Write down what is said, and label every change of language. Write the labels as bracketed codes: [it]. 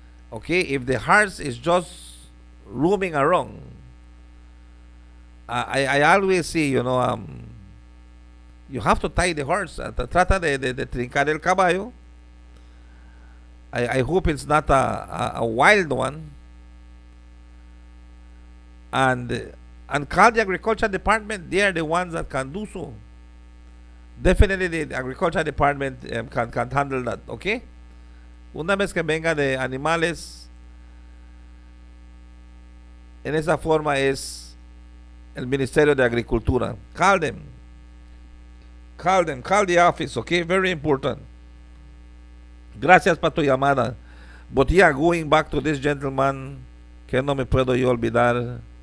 [en] Ok, if the horse is just roaming around, I always see, you have to tie the horse. [es] Trata de trincar el caballo. [en] I hope it's not a wild one. And call the agriculture department. They are the ones that can do so. Definitely the agriculture department can handle that. Okay. [es] Una vez que venga de animales, en esa forma es el Ministerio de Agricultura. [en] Call them. Call the office, okay? Very important. [es] Gracias por tu llamada. [en] But yeah, going back to this gentleman, [es] que no me puedo yo olvidar.